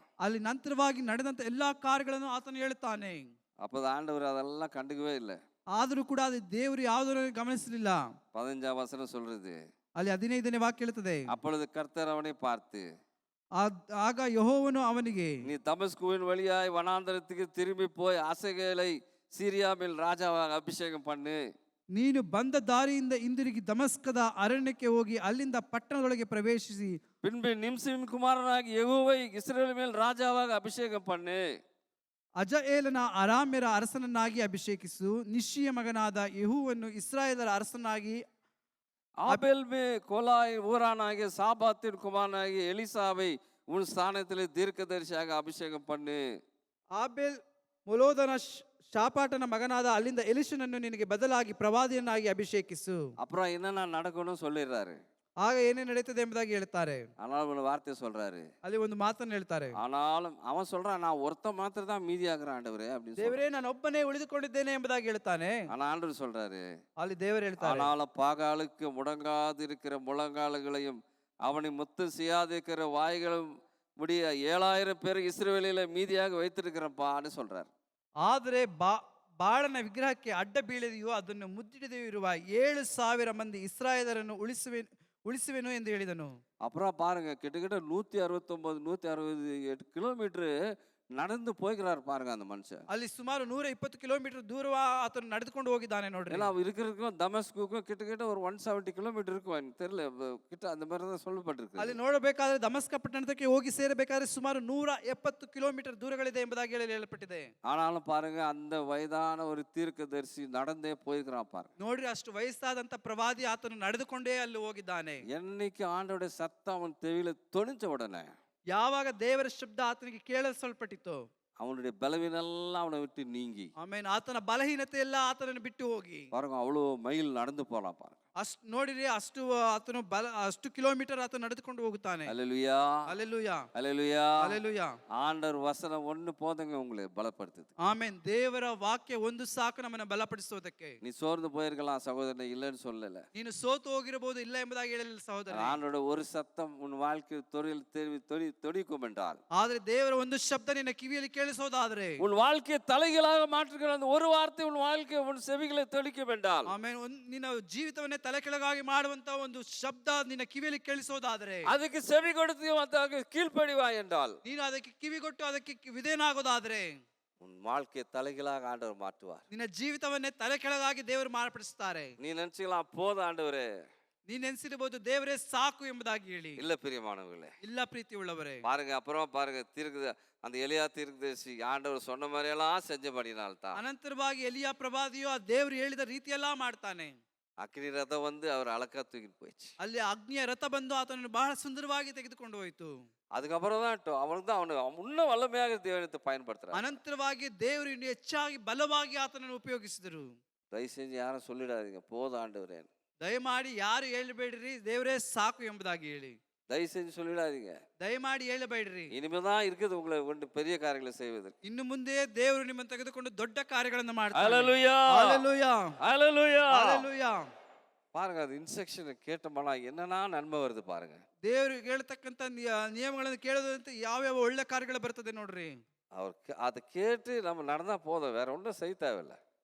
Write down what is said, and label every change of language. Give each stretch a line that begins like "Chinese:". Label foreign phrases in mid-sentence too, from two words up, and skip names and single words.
Kannada: ಅಲ್ಲಿ ನಂತರವಾಗಿ ನಡೆದಂತ ಎಲ್ಲಾ ಕಾರ್ಯಗಳನ್ನು ಆತನು ಹೇಳುತ್ತಾನೆ.
Tamil: அப்போ ஆண்டவர் அதெல்லாம் கண்டுக்கவே இல்லை.
Kannada: ಆದರೂ ಕೂಡ ಅದು ದೇವರು ಯಾವುದನ್ನು ಗಮನಿಸಲಿಲ್ಲ.
Tamil: 15ஆம் வசனம் சொல்றது,
Kannada: ಅಲ್ಲಿ 15ನೇ ವಾಕ್ಯ ಹೇಳುತ್ತದೆ,
Tamil: அப்பொழுது கர்த்தர் அவனை பார்த்து,
Kannada: ಆಗ ಯೆಹೋವನು ಅವನಿಗೆ,
Tamil: நீ தமஸ்குவின் வழியாய் வனாந்தரத்துக்கு திரும்பி போய் அசகேலை சீரியா மேல் ராஜாவாக அபிஷேகம் பண்ணு.
Kannada: ನೀನು ಬಂದ ದಾರಿಯಿಂದ ಹಿಂದಿರುಗಿ ದಮಸ್ಕದ ಅರಣ್ಯಕ್ಕೆ ಹೋಗಿ ಅಲ್ಲಿಂದ ಪಟ್ಟಣದೊಳಗೆ ಪ್ರವೇಶಿಸಿ
Tamil: பின்பு நிம்சின் குமாரனாகி யெகூவை இஸ்ரவேல் மேல் ராஜாவாக அபிஷேகம் பண்ணு.
Kannada: ಅಜಏಲನ ಅರಾಮ್ಯರ ಅರಸನನ್ನಾಗಿ ಅಭಿಷೇಕಿಸು. ನಿಶ್ಚಿಯ ಮಗನಾದ ಯೆಹೂವನ್ನು ಇಸ್ರಾಯೇಲರ ಅರಸನಾಗಿ
Tamil: ஆபேல் மே கோலாய் ஊரானாகிய சாபாத்தின் குமாரனாகிய எலிசாவை உன் ஸ்தானத்திலே தீர்க்கதரிசியாக அபிஷேகம் பண்ணு.
Kannada: ಆಬೇಲ್ ಮೊಲೋದನ ಶಾಪಾಟನ ಮಗನಾದ ಅಲ್ಲಿಂದ ಎಲಿಷನನ್ನು ನಿನಗೆ ಬದಲಾಗಿ ಪ್ರವಾದಿಯನ್ನಾಗಿ ಅಭಿಷೇಕಿಸು.
Tamil: அப்புறம் என்னென்ன நடக்கணும்னு சொல்லிடுறாரு.
Kannada: ಆಗ ಏನೇ ನಡೀತದೆ ಎಂಬುದಾಗಿ ಹೇಳ್ತಾರೆ.
Tamil: ஆனாலும் ஒரு வார்த்தை சொல்றாரு.
Kannada: ಅಲ್ಲಿ ಒಂದು ಮಾತನ್ನು ಹೇಳ್ತಾರೆ,
Tamil: ஆனாலும் அவன் சொல்றான், நான் ஒருத்த மாத்திரம் தான் மீதி ஆகுறேன் ஆண்டவரே அப்படின்னு.
Kannada: ದೇವರೇ, ನಾನು ಒಬ್ಬನೇ ಉಳಿದುಕೊಂಡಿದ್ದೇನೆ ಎಂಬುದಾಗಿ ಹೇಳ್ತಾನೆ.
Tamil: ஆனா ஆண்டவர் சொல்றாரு,
Kannada: ಅಲ್ಲಿ ದೇವರು ಹೇಳ್ತಾರೆ,
Tamil: ஆனாலும் பாகாலுக்கு முடங்காதிருக்கிற முழங்கால்களையும் அவனை முத்தம் செய்யாதிருக்கிற வாய்களும் முடிய 7000 பேர் இஸ்ரவேலில மீதியாக வைத்திருக்கிறப்பான்னு சொல்றாரு.
Kannada: ಆದರೆ ಬಾಳನ ವಿಗ್ರಹಕ್ಕೆ ಅಡ್ಡ ಬೀಳದೆಯೋ ಅದನ್ನು ಮುದ್ದಿಡದೆಯೂ ಇರುವ 7,000 ಮಂದಿ ಇಸ್ರಾಯೇಲರನ್ನು ಉಳಿಸುವೆನು ಎಂದು ಹೇಳಿದನು.
Tamil: அப்புறம் பாருங்க, கிட்டத்தட்ட 169 168 கிலோமீட்டர் நடந்து போய்கிறார் பாருங்க அந்த மனுஷன்.
Kannada: ಅಲ್ಲಿ ಸುಮಾರು 120 ಕಿಲೋಮೀಟರ್ ದೂರ ಆತನು ನಡೆದುಕೊಂಡು ಹೋಗಿದ್ದಾನೆ ನೋಡ್ರಿ.
Tamil: ஏன்னா இருக்கிறதுக்கும் தமஸ்குக்கும் கிட்டத்தட்ட ஒரு 170 கிலோமீட்டர் இருக்கும், எனக்கு தெரியல கிட்ட, அந்த மாதிரி தான் சொல்லப்பட்டிருக்கு.
Kannada: ಅಲ್ಲಿ ನೋಡಬೇಕಾದ್ರೆ ದಮಸ್ಕ ಪಟ್ಟಣಕ್ಕೆ ಹೋಗಿ ಸೇರಬೇಕಾದ್ರೆ ಸುಮಾರು 170 ಕಿಲೋಮೀಟರ್ ದೂರಗಳಿದೆ ಎಂಬುದಾಗಿ ಹೇಳಲ್ಪಟ್ಟಿದೆ.
Tamil: ஆனாலும் பாருங்க, அந்த வயதான ஒரு தீர்க்கதரிசி நடந்தே போயிருக்கிறான் பாருங்க.
Kannada: ನೋಡ್ರಿ, ಅಷ್ಟು ವಯಸ್ಸಾದಂತ ಪ್ರವಾದಿ ಆತನು ನಡೆದುಕೊಂಡೇ ಅಲ್ಲಿ ಹೋಗಿದ್ದಾನೆ.
Tamil: என்னைக்கு ஆண்டோட சத்தம் அவன் தெவில தொனிச்ச உடனே,
Kannada: ಯಾವಾಗ ದೇವರ ಶಬ್ದ ಆತನಿಗೆ ಕೇಳಿಸಲ್ಪಟ್ಟಿತು,
Tamil: அவனுடைய பலவீனெல்லாம் அவனை விட்டு நீங்கி,
Kannada: ಆಮೇಲೆ ಆತನ ಬಲಹೀನತೆ ಎಲ್ಲ ಆತನನ್ನು ಬಿಟ್ಟು ಹೋಗಿ,
Tamil: பாருங்க அவ்வளோ மைல் நடந்து போலாம் பாருங்க.
Kannada: ಅಷ್ಟು ನೋಡಿರಿ, ಆತನು ಅಷ್ಟು ಕಿಲೋಮೀಟರ್ ಆತನು ನಡೆದುಕೊಂಡು ಹೋಗುತ್ತಾನೆ.
Tamil: அல்லேலூயா,
Kannada: ಹಲ್ಲೆಲೂಯಾ,
Tamil: அல்லேலூயா.
Kannada: ಹಲ್ಲೆಲೂಯಾ.
Tamil: ஆண்டவர் வசனம் ஒண்ணு போதுங்க உங்களை பலப்படுத்துது.
Kannada: ಆಮೆನ್. ದೇವರ ವಾಕ್ಯ ಒಂದು ಸಾಕು ನಮ್ಮನ್ನು ಬಲಪಡಿಸುವುದಕ್ಕೆ.
Tamil: நீ சோர்ந்து போயிருக்கலாம் சகோதரனை, இல்லைன்னு சொல்லல.
Kannada: ನೀನು ಸೋತು ಹೋಗಿರಬಹುದು, ಇಲ್ಲ ಎಂಬುದಾಗಿ ಹೇಳಲಿಲ್ಲ ಸಹೋದರ.
Tamil: ஆண்டோட ஒரு சத்தம் உன் வாழ்க்கை தொடிக்கும் என்றால்,
Kannada: ಆದ್ರೆ ದೇವರ ಒಂದು ಶಬ್ದ ನಿನ್ನ ಕಿವಿಯಲ್ಲಿ ಕೇಳಿಸೋದಾದ್ರೆ,
Tamil: உன் வாழ்க்கையை தலைகளாக மாற்றுகிற அந்த ஒரு வார்த்தை உன் வாழ்க்கை உன் செவிகளை தொடிக்கும் என்றால்,
Kannada: ಆಮೇಲೆ ನಿನ್ನ ಜೀವಿತವನ್ನೇ ತಲೆ ಕೆಳಗಾಗಿ ಮಾಡುವಂತ ಒಂದು ಶಬ್ದ ನಿನ್ನ ಕಿವಿಯಲ್ಲಿ ಕೇಳಿಸೋದಾದ್ರೆ,
Tamil: அதுக்கு செவி கொடுத்து அதற்கு கீழ்ப்படிவாய் என்றால்,
Kannada: ನೀನು ಅದಕ್ಕೆ ಕಿವಿಗೊಟ್ಟು ಅದಕ್ಕೆ ವಿಧೇಯನಾಗೋದಾದ್ರೆ,
Tamil: உன் வாழ்க்கையை தலைகளாக ஆண்டவர் மாற்றுவார்.
Kannada: ನಿನ್ನ ಜೀವಿತವನ್ನೇ ತಲೆ ಕೆಳಗಾಗಿ ದೇವರು ಮಾರ್ಪಡಿಸುತ್ತಾರೆ.
Tamil: நீ நினைச்சுக்கலாம், போதும் ஆண்டவரே,
Kannada: ನೀನ್ ನೆನೆಸಿರಬಹುದು ದೇವರೇ ಸಾಕು ಎಂಬುದಾಗಿ ಹೇಳಿ.
Tamil: இல்ல பிரியமானவர்களே,
Kannada: ಇಲ್ಲ ಪ್ರೀತಿ ಉಳ್ಳವರೇ,
Tamil: பாருங்க, அப்புறம் பாருங்க, அந்த எலியா தீர்க்கதரிசி ஆண்டவர் சொன்ன மாதிரியெல்லாம் செஞ்சபடினால்தான்
Kannada: ಅನಂತರವಾಗಿ ಎಲಿಯಾ ಪ್ರವಾದಿಯು ಆ ದೇವರು ಹೇಳಿದ ರೀತಿಯೆಲ್ಲ ಮಾಡ್ತಾನೆ.
Tamil: அக்னி ரதம் வந்து அவர் அழகா தூக்கிட்டு போயிடுச்சு.
Kannada: ಅಲ್ಲಿ ಅಗ್ನಿಯ ರಥ ಬಂದು ಆತನನ್ನು ಬಹಳ ಸುಂದರವಾಗಿ ತೆಗೆದುಕೊಂಡು ಹೋಯಿತು.
Tamil: அதுக்கப்புறம் தான் அவனுக்கு தான் இன்னும் வல்லமையாக தேவனத்தை பயன்படுத்துறாரு.
Kannada: ಅನಂತರವಾಗಿ ದೇವರು ಇನ್ನು ಹೆಚ್ಚಾಗಿ ಬಲವಾಗಿ ಆತನನ್ನು ಉಪಯೋಗಿಸಿದರು.
Tamil: தயவு செஞ்சு யாரும் சொல்லிடாதீங்க போதும் ஆண்டவரே.
Kannada: ದಯಮಾಡಿ ಯಾರು ಹೇಳಬೇಡ್ರಿ ದೇವರೇ ಸಾಕು ಎಂಬುದಾಗಿ ಹೇಳಿ.
Tamil: தயவு செஞ்சு சொல்லிடாதீங்க.
Kannada: ದಯಮಾಡಿ ಹೇಳಬೇಡ್ರಿ.
Tamil: இனிமேதான் இருக்குது உங்களை கொண்டு பெரிய காரியங்களை செய்வது.
Kannada: ಇನ್ನು ಮುಂದೆ ದೇವರು ನಿಮ್ಮನ್ನು ತೆಗೆದುಕೊಂಡು ದೊಡ್ಡ ಕಾರ್ಯಗಳನ್ನು ಮಾಡ್ತಾನೆ.
Tamil: ஹல்லேலூயா,
Kannada: ஹல்லேலೂಯಾ,
Tamil: ஹல்லேலூயா,
Kannada: ஹல்லேலೂಯಾ.
Tamil: பாருங்க, அது இன்ஸ்ட்ரக்ஷன் கேட்டோம்னா என்னன்னா நன்மை வருது பாருங்க.
Kannada: ದೇವರು ಹೇಳ್ತಕ್ಕಂತ ನಿಯಮಗಳನ್ನು ಕೇಳೋದಂತೆ ಯಾವ್ಯಾವ ಒಳ್ಳೆ ಕಾರ್ಯಗಳು ಬರ್ತದೆ ನೋಡ್ರಿ.
Tamil: அவர் அதை கேட்டு நம்ம நடந்தா போதும், வேற ஒன்றும் செய்ய தேவையில்லை.